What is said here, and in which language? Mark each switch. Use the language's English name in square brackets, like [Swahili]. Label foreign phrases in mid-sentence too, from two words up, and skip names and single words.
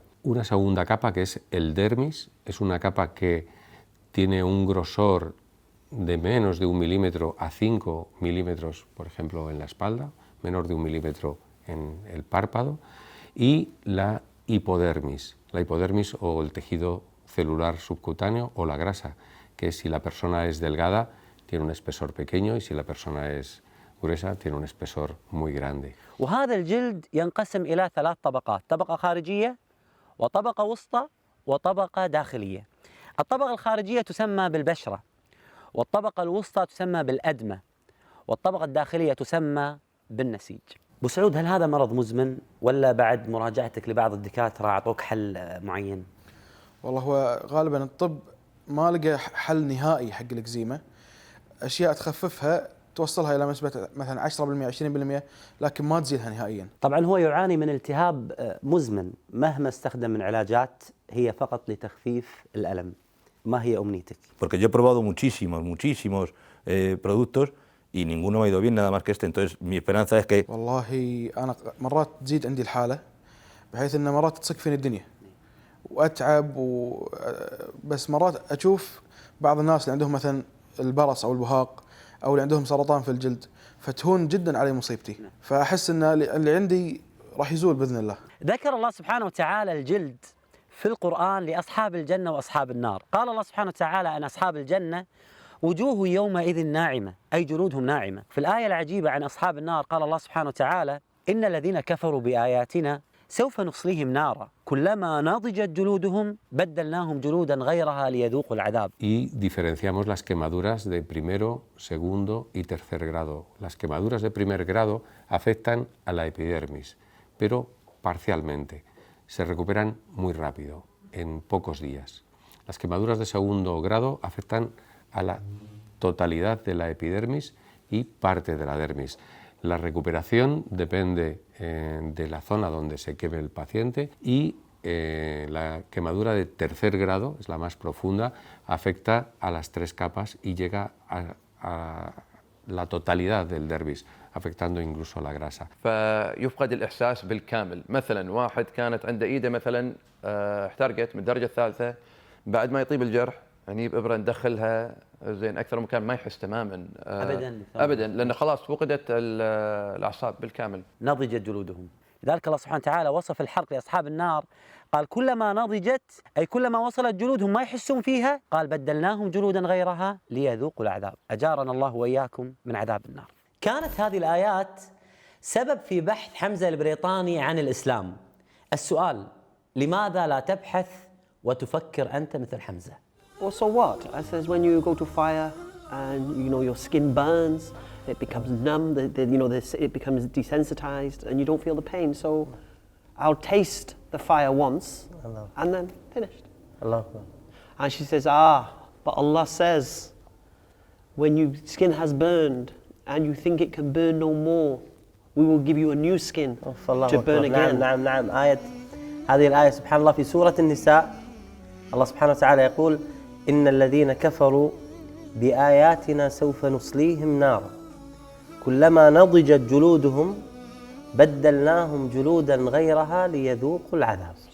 [Spanish] Una segunda capa que es el dermis, es una capa que tiene un grosor de menos de 1 milímetro a 5 milímetros, por ejemplo, en la espalda, menor de 1 milímetro en el párpado, y la hipodermis o el tejido celular subcutáneo o la grasa, que si la persona es delgada tiene un espesor pequeño y si la persona es gruesa tiene un espesor muy grande. [Arabic] وهذا الجلد ينقسم إلى 3 طبقات، طبقة خارجية وطبقة وسطى وطبقة داخلية. الطبقة الخارجية تسمى بالبشرة، والطبقة الوسطى تسمى بالأدمة، والطبقة الداخلية تسمى بالنسيج. أبو سعود، هل هذا مرض مزمن ولا بعد مراجعتك لبعض الدكاترة أعطوك حل معين؟ والله هو غالبا الطب ما لقى حل نهائي حق الإكزيما. أشياء تخففها توصلها إلى نسبة مثلا 10% 20%، لكن ما تزيلها نهائيا. طبعا هو يعاني من التهاب مزمن، مهما استخدم من علاجات هي فقط لتخفيف الألم. ما هي أمنيتك؟ [Spanish] Porque yo he probado muchísimos productos y ninguno me ha ido bien, nada más que este. Entonces mi esperanza es que. [Arabic] والله أنا مرات تزيد عندي الحالة بحيث إن مرات تصك فيني الدنيا وأتعب بس مرات أشوف بعض الناس اللي عندهم مثلا البرص أو البهاق أو اللي عندهم سرطان في الجلد، فتهون جدا علي مصيبتي. فأحس أن اللي عندي راح يزول بإذن الله. ذكر الله سبحانه وتعالى الجلد في القرآن لأصحاب الجنة وأصحاب النار. قال الله سبحانه وتعالى أن أصحاب الجنة وجوه يومئذ ناعمة، أي جلودهم ناعمة. في الآية العجيبة عن أصحاب النار قال الله سبحانه وتعالى: إن الذين كفروا بآياتنا سوف نصليهم نارا كلما نضجت جلودهم بدلناهم جلودا غيرها ليذوقوا العذاب. [Spanish] Y diferenciamos las quemaduras de primero, segundo y tercer grado. Las quemaduras de primer grado afectan a la epidermis, pero parcialmente. Se recuperan muy rápido, en pocos días. Las quemaduras de segundo grado afectan a la totalidad de la epidermis y parte de la dermis. La recuperación depende de la zona donde se queme el paciente y la quemadura de tercer grado, es la más profunda, afecta a las 3 capas y llega a la totalidad del dermis, afectando incluso a la grasa. [Arabic] فيفقد الإحساس بالكامل. مثلا واحد كانت عنده إيده مثلا احترقت من الدرجة الثالثة، بعد ما يطيب الجرح نجيب إبرة ندخلها زين أكثر مكان ما يحس تماما أبدا لأن خلاص فقدت الأعصاب بالكامل. نضجت جلودهم. لذلك الله سبحانه وتعالى وصف الحرق لأصحاب النار، قال كلما نضجت أي كلما وصلت جلودهم ما يحسون فيها، قال بدلناهم جلودا غيرها ليذوقوا العذاب. أجارنا الله وإياكم من عذاب النار. كانت هذه الآيات سبب في بحث حمزة البريطاني عن الإسلام. السؤال: لماذا لا تبحث وتفكر أنت مثل حمزة؟ [English] Well, so what? I says when you go to fire and your skin burns, it becomes numb, it becomes desensitized and you don't feel the pain. So I'll taste the fire once and then finished. Allah. And she says, but Allah says when your skin has burned and you think it can burn no more, we will give you a new skin to burn again. [Arabic] نعم هذه الآية سبحان الله في سورة النساء. الله سبحانه وتعالى يقول: إن الذين كفروا بآياتنا سوف نصليهم نارا كلما نضجت جلودهم بدلناهم جلودا غيرها ليذوقوا العذاب.